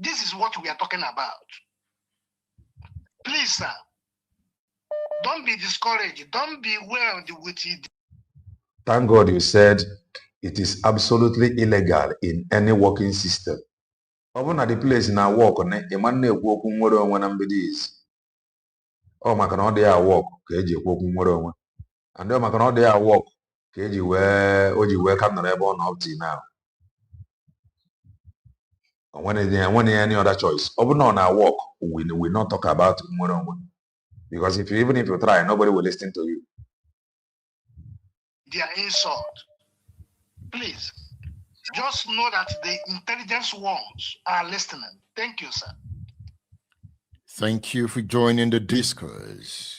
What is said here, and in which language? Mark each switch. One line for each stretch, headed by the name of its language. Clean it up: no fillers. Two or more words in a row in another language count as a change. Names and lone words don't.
English: This is what we are talking about. Please, sir, don't be discouraged. Don't be worried with it. Thank God you said it is absolutely illegal in any working system. Even at the place in our work, a man
Igbo: na-ekwu okwu nwere onwe na mgbidi izi. Ọ maka na ọ dị ya work ka eji ekwu okwu nwere onwe. And ọ maka na ọ dị ya work ka o ji wee ka nọrọ ebe ọ nọ
English: up till now. When any other choice. Even on our work, we will not talk about
Igbo: nwere onwe.
English: Because even if you try, nobody will listen to you. Their insult. Please, just know that the intelligence ones are listening. Thank you, sir. Thank you for joining the discourse.